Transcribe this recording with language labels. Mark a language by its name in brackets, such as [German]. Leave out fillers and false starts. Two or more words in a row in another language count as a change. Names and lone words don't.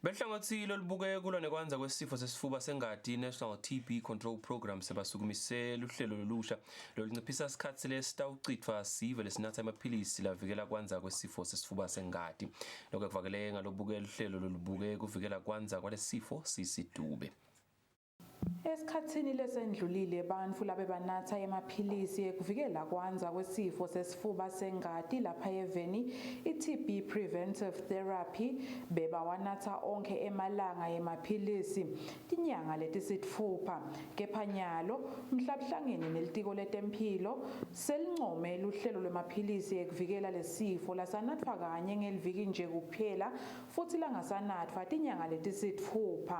[Swati] Behlangothilo libuke kulwa nekwanza kwesifo sesifuba sengati National TB Control Program sebasukumisela uhlelo lolusha lolunciphisa isikhathi lesitawucithwa sive lesinatha amaphilisi lavikela kwanza kwesifo sesifuba sengati. Lokho kuvakele ngalobukela uhlelo lolubuke kuvikela kwanza kwalesifo sisidube. Esikhathini lesendlulile bantfu labebanatha emaphilisi ekuvikela kwanza kwesifo sesifuba sengati lapha eveni i- [English] TB preventive therapy [Swati] bebawanatha onke emalanga yemaphilisi tinyanga letisitfupha. Kepha nyalo mhlabuhlangene nelitiko letemphilo selincome luhlelo lwemaphilisi ekuvikela lesifo lasanatfwa kanye ngeliviki nje kuphela futhi langasanatfwa tinyanga letisitfupha.